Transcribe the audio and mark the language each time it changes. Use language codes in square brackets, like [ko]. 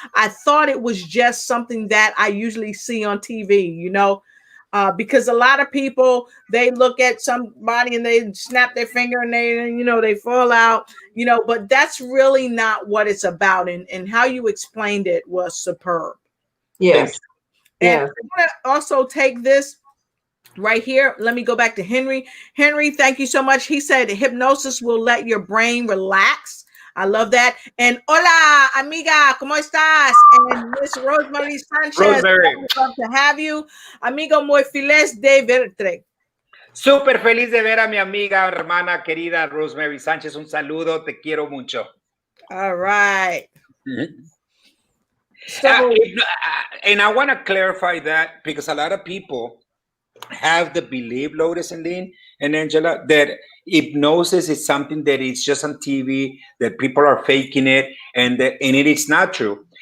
[en] I thought it was just something that I usually see on TV, because a lot of people, they look at somebody and they snap their finger and they fall out, but that's really not what it's about. And how you explained it was superb. Yes. And I want to also take this right here. Let me go back to Henry. Henry, thank you so much. He said hypnosis will let your brain relax. I love that. [es] And hola, amiga, ¿cómo estás? [en] And Miss Rosemary Sanchez, Rosemary, love to have you. [es] Amigo, muy feliz de verte. súper feliz de ver a mi amiga, hermana querida Rosemary Sánchez. Un saludo, te quiero mucho. [en] All right. And I want to clarify that because a lot of people have the belief, Lotus and Lynne and Angela, that hypnosis is something that is just on TV, that people are faking it, and it is not true.